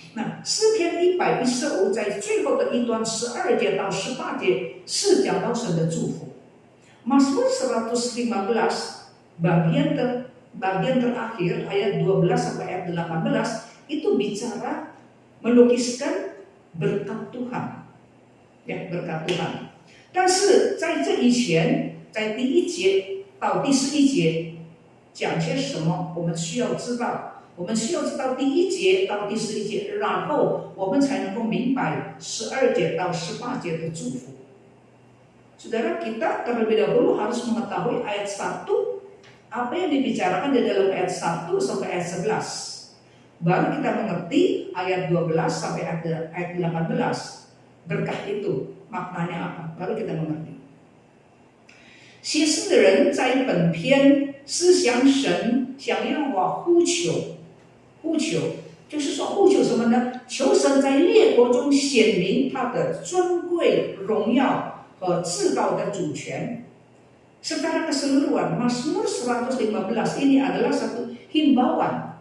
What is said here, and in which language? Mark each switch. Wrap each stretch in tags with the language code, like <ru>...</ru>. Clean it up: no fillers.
<zh>那诗篇115在最后的一段12节到18节是讲到神的祝福。</zh> <id>Mazmur 115 bagian terakhir ayat 12 sampai ayat 18 itu bicara melukiskan berkat Tuhan, ya, berkat Tuhan.</id> <zh>但是在这以前，在第1节到第11节讲些什么，我们需要知道。我们需要知道第1节到第11节，然后我们才能够明白12节到18节的祝福。</zh> <id>Saudara, kita terlebih dahulu harus mengetahui ayat 1, apa yang dibicarakan di dalam ayat 1 sampai ayat 11. Baru kita mengerti ayat 12 sampai ayat 18. Berkah itu maknanya apa? Baru kita mengerti.</id> <zh>写诗的人在本篇是向神、向耶和华呼求，就是说呼求什么呢？求神在列国中显明他的尊贵、荣耀和至高的主权。</zh> <id>Secara keseluruhan, Mazmur 115 ini adalah satu himbauan.</id>